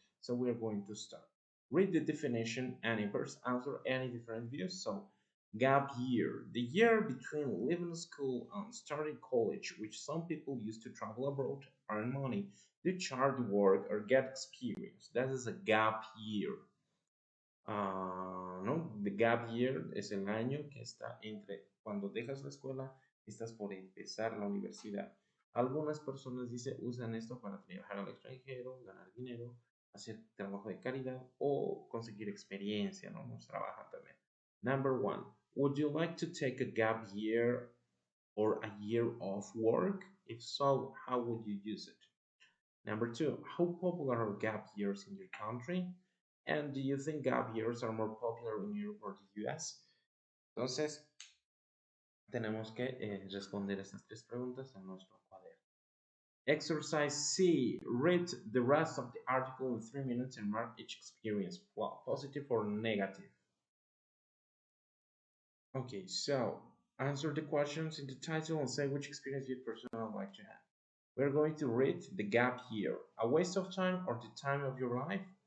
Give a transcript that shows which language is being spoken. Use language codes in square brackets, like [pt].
[en] So we are going to start. Read the definition and in first answer any different views. So gap year, the year between leaving school and starting college, which some people use to travel abroad, earn money, do charity work, or get experience. That is a gap year. [es] ¿No? The gap year es el año que está entre cuando dejas la escuela y estás por empezar la universidad. Algunas personas usan esto para viajar al extranjero, ganar dinero, hacer trabajo de caridad o conseguir experiencia, ¿no? Nos trabajan también. [en] Number one, would you like to take a gap year or a year off work? If so, how would you use it? Number two, how popular are gap years in your country? And do you think gap years are more popular in Europe or the US? [es] Entonces, tenemos que responder estas tres preguntas en nuestro cuaderno. [en] Exercise C. Read the rest of the article in 3 minutes and mark each experience, positive or negative. Okay, so answer the questions in the title and say which experience you'd personally like to have. We're going to read the gap year. A waste of time or the time of your life?